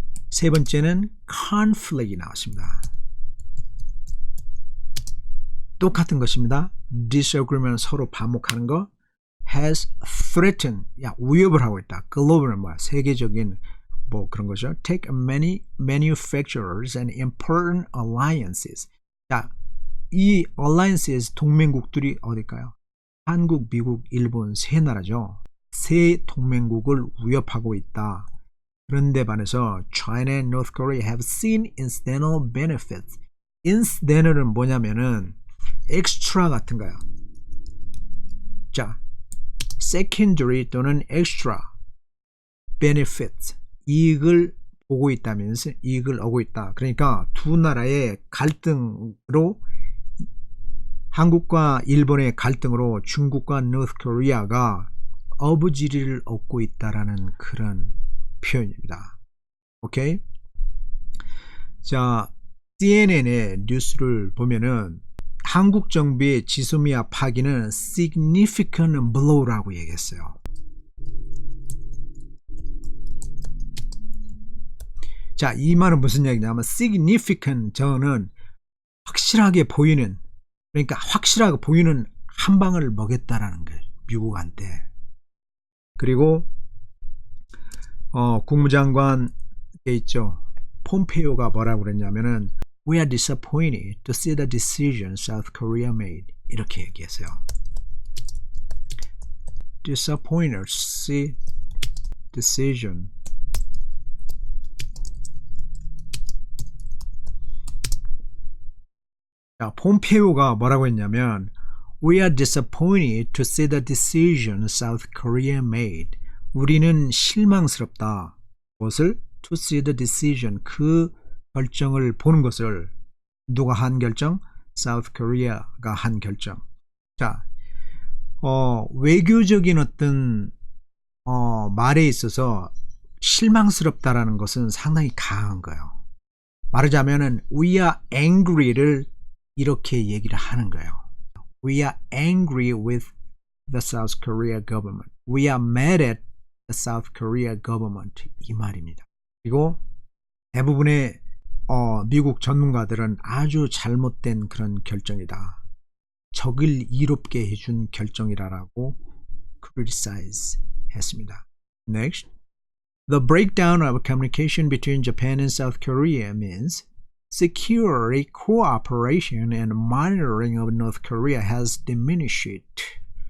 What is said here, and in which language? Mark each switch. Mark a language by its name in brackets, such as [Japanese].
[Korean] 세 번째는 conflict이 나왔습니다. 똑같은 것입니다. disagreement 서로 반목하는 거. [English] has threatened, [Korean] 야, 위협을 하고 있다. 글로벌은 뭐야? 세계적인 뭐 그런 거죠. [English] take many manufacturers and important alliances. [Korean] 자, 이 alliances 동맹국들이 어딜까요? 한국, 미국, 일본 세 나라죠. 세 동맹국을 위협하고 있다. 그런데 반해서 [English] China and North Korea have seen incidental benefits. [Korean] incidental은 뭐냐면은 extra 같은 거야. 자, secondary 또는 [English] extra benefits, [Korean] 이익을 보고 있다면서 이익을 얻고 있다. 그러니까 두 나라의 갈등으로, 한국과 일본의 갈등으로 중국과 North Korea가 어부지리를 얻고 있다라는 그런 표현입니다. 오케이? 자, CNN의 뉴스를 보면은 한국 정부의 지소미아 파기는 [English] significant blow [Korean] 라고 얘기했어요. 자, 이 말은 무슨 얘기냐면 significant, 저는 확실하게 보이는, 그러니까 확실하게 보이는 한 방을 먹였다라는 거예요. 미국한테. 그리고 국무장관 돼 있죠. 폼페이오가 뭐라고 그랬냐면은 [English] We are disappointed to see the decision South Korea made. [Korean] 이렇게 얘기했어요. [English] Disappointed to see decision. [Korean] 자, 폼페이오가 뭐라고 했냐면 [English] We are disappointed to see the decision South Korea made. [Korean] 우리는 실망스럽다. 무엇을? [English] To see the decision. [Korean] 그 결정을 보는 것을. 누가 한 결정? South Korea가 한 결정. 자, 외교적인 어떤 말에 있어서 실망스럽다라는 것은 상당히 강한 거예요. 말하자면은 [English] We are angry [Korean] 를 이렇게 얘기를 하는 거예요. [English] We are angry with the South Korea government. We are mad at the South Korea government. [Korean] 이 말입니다. 그리고 대부분의 미국 전문가들은 아주 잘못된 그런 결정이다. 적을 이롭게 해준 결정이라고 criticize 했습니다. [English] Next. The breakdown of communication between Japan and South Korea means security cooperation and monitoring of North Korea has diminished.